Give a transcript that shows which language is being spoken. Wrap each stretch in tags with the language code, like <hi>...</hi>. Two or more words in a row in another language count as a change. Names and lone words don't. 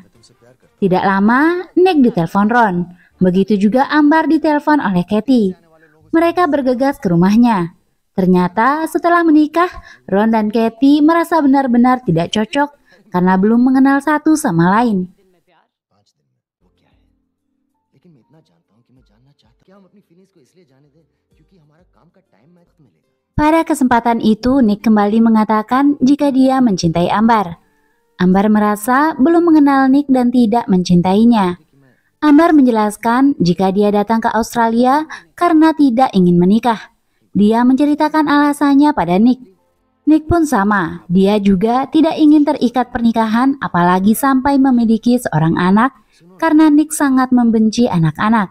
<id>Tidak lama, Nick ditelepon Ron. Begitu juga Ambar ditelepon oleh Katie. Mereka bergegas ke rumahnya. Ternyata setelah menikah, Ron dan Katie merasa benar-benar tidak cocok karena belum mengenal satu sama lain.</id> <hi>लेकिन मैं इतना जानता हूँ कि मैं जानना चाहता क्या हम अपनी फीलिंग्स को इसलिए जाने दें क्योंकि हमारा काम का</hi> <en>time match</en> <hi>मिलेगा.</hi> <id>Pada kesempatan itu, Nick kembali mengatakan jika dia mencintai Ambar. Ambar merasa belum mengenal Nick dan tidak mencintainya. Ambar menjelaskan jika dia datang ke Australia karena tidak ingin menikah. Dia menceritakan alasannya pada Nick. Nick pun sama, dia juga tidak ingin terikat pernikahan apalagi sampai memiliki seorang anak karena Nick sangat membenci anak-anak.</id>